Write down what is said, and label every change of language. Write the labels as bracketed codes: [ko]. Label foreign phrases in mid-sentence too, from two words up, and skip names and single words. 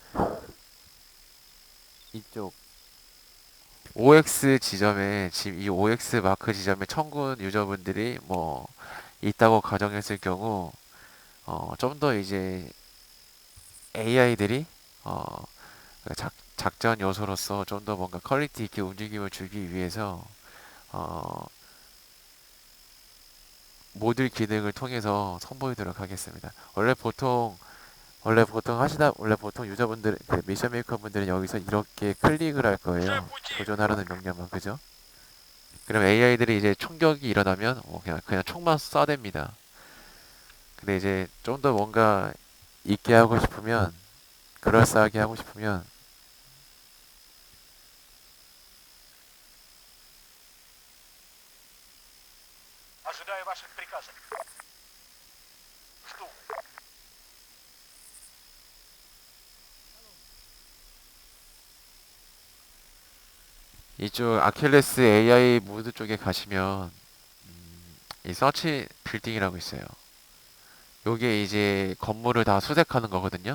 [ko] 이쪽 OX 지점에 지금 이 OX 마크 지점에 청군 유저분들이 뭐 있다고 가정했을 경우 좀 더 이제 AI들이 작전 요소로서 좀 더 뭔가 퀄리티 있게 움직임을 주기 위해서 어, 모듈 기능을 통해서 선보이도록 하겠습니다. 원래 보통 유저분들 그 미션 메이커 분들은 여기서 이렇게 클릭을 할 [ru] Уже [ko] 거예요. [ru] в пути. [ko] 조준하라는 명령만 그죠? 그럼 AI들이 이제 총격이 일어나면 그냥 총만 쏴댑니다. 근데 이제 좀 더 뭔가 있게 하고 싶으면 그럴싸하게 하고 싶으면 [ru] Ожидаю ваших приказов. Жду. [ko] 이쪽 아킬레스 AI 모드 쪽에 가시면 이 서치 빌딩이라고 있어요. 요게 이제 건물을 다 수색하는 거거든요.